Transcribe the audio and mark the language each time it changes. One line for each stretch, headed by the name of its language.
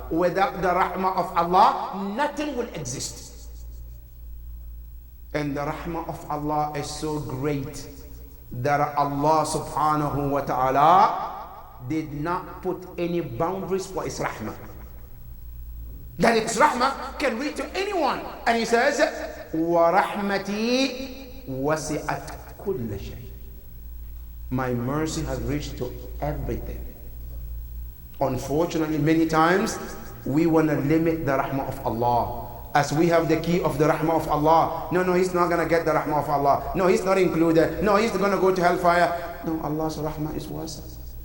English: Without the rahmah of Allah, nothing will exist. And the rahmah of Allah is so great that Allah subhanahu wa ta'ala did not put any boundaries for his rahmah. That its rahmah can reach to anyone. And he says,
Arabic: وَرَحْمَتِي وَسِعَتْ كُلَّ شَيْءٍ.
English: My mercy has reached to everything. Unfortunately, many times we want to limit the rahmah of Allah. As we have the key of the rahmah of Allah. No, he's not going to get the rahmah of Allah. No, he's not included. No, he's going to go to hellfire. No, Allah's rahmah is wasi'.